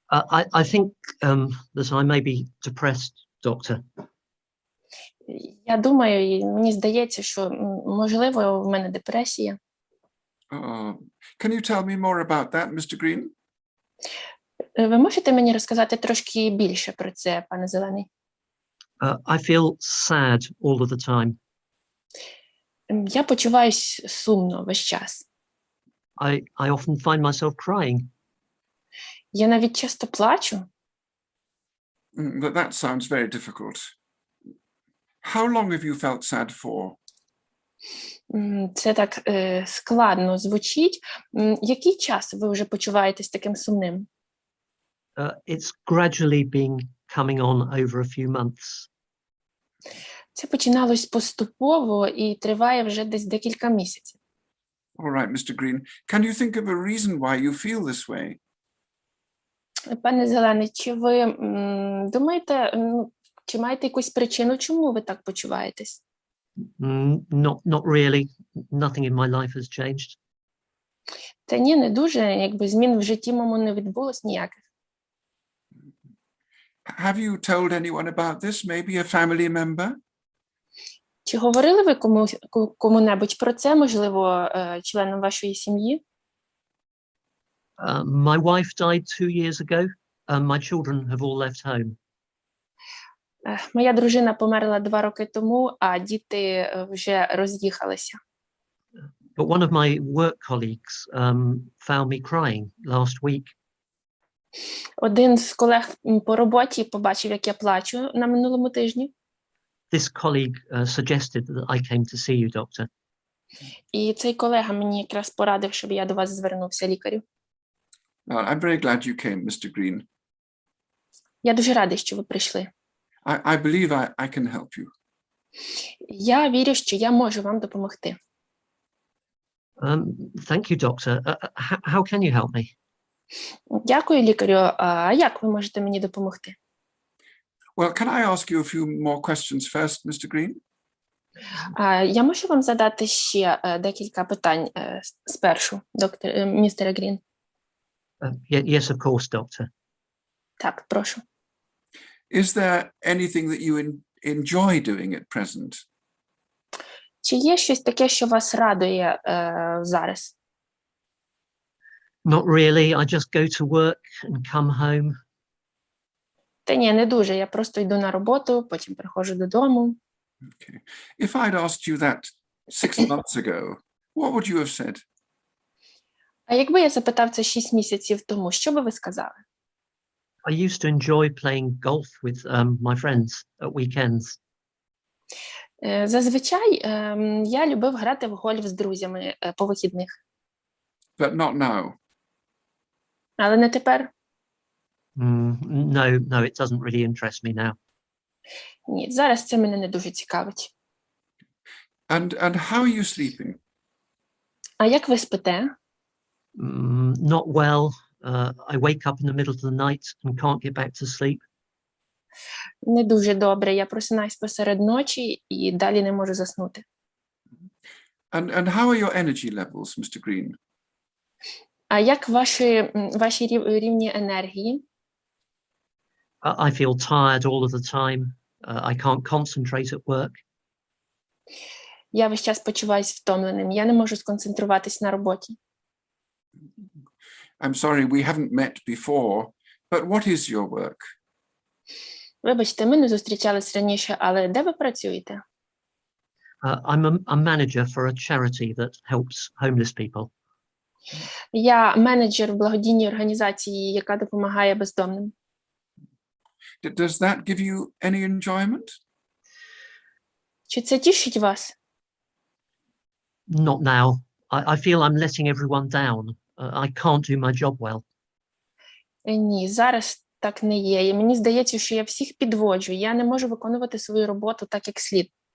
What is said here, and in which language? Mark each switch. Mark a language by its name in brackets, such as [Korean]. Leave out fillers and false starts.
[English] I think that I may be depressed, doctor. [Ukrainian] Я думаю, і мені здається, що, можливо, в мене депресія. [English] Can you tell me more about that, Mr. Green? [Ukrainian] Ви можете мені розказати трошки більше про це, пане Зелений? [English] I feel sad all of the time. [Ukrainian] Я почуваюсь сумно весь час. [English] I often find myself crying. [Ukrainian] Я навіть часто плачу. [English] That sounds very difficult. How long have you felt sad for? [Ukrainian] Це так складно звучить. Який час ви вже почуваєтесь таким сумним? [English] It's gradually been coming on over a few months. [Ukrainian] Це починалось поступово і триває вже десь декілька місяців. [English] All right, Mr. Green. Can you think of a reason why you feel this way? [Ukrainian] Пане Зелений, чи ви думаєте, чи маєте якусь причину, чому ви так почуваєтесь? [English] Not really. Nothing in my life has changed. [Ukrainian] Та ні, не дуже. Якби змін в житті моєму не відбулось ніяких. [English] Have you told anyone about this? Maybe a family member? [Ukrainian] Чи говорили ви кому-небудь про це, можливо, членам вашої сім'ї? [English] My wife died 2 years ago. My children have all left home. [Ukrainian] Моя дружина померла 2 роки тому, а діти вже роз'їхалися. [English] But one of my work colleagues found me crying last week. [Ukrainian] Один з колег по роботі побачив, як я плачу на минулому тижні. [English] This colleague suggested that I came to see you, doctor. [Ukrainian] І цей колега мені якраз порадив, щоб я до вас звернувся, лікарю. [English] I'm very glad you came, Mr. Green. [Ukrainian] Я дуже радий, що ви прийшли. [English] I believe I can help you. [Ukrainian] Я вірю, що я можу вам допомогти. [English] Thank you, Doctor. How can you help me? [Ukrainian] Дякую, лікарю. А як ви можете мені допомогти? [English] Well, can I ask you a few more questions first, Mr. Green? [Ukrainian] Я можу вам задати ще декілька питань спершу, містере Грін? [English] Yes, of course, Doctor. [Ukrainian] Так, прошу. [English] Is there anything that you enjoy doing at present? [Ukrainian] Чи є щось таке, що вас радує зараз? [English] Not really. I just go to work and come home. [Ukrainian] Та ні, не дуже. Я просто йду на роботу, потім приходжу додому. [English] Okay. If I'd asked you that 6 months ago, what would you have said? [Ukrainian] А якби я запитав це 6 місяців тому, що би ви сказали? [English] I used to enjoy playing golf with my friends at weekends. [Ukrainian] Зазвичай я любив грати в гольф з друзями по вихідних. [English] But not now. [Ukrainian] Але не тепер. [English] No, it doesn't really interest me now. [Ukrainian] Ні, зараз це мене не дуже цікавить. [English] And how are you sleeping? [Ukrainian] А як ви спите? [English] Not well. I wake up in the middle of the night and can't get back to sleep. [Ukrainian] Не дуже добре. Я просинаюсь посеред ночі і далі не можу заснути. [English] And how are your energy levels, Mr. Green? [Ukrainian] А як ваші рівні енергії? [English] I feel tired all of the time. I can't concentrate at work. [Ukrainian] Я весь час почуваюсь втомленим. Я не можу сконцентруватись на роботі. [English] I'm sorry, we haven't met before, but what is your work? [Ukrainian] Вибачте, ми не зустрічались раніше, але де ви працюєте? [English] I'm a manager for a charity that helps homeless people. [Ukrainian] Я менеджер в благодійній організації, яка допомагає бездомним. [English] Does that give you any enjoyment? [Ukrainian] Чи це тішить вас? [English] Not now. I feel I'm letting everyone down. I can't do my job well. [Ukrainian] Ні, зараз так не є. І мені здається, що я всіх підводжу. Я не можу виконувати свою роботу так, як слід.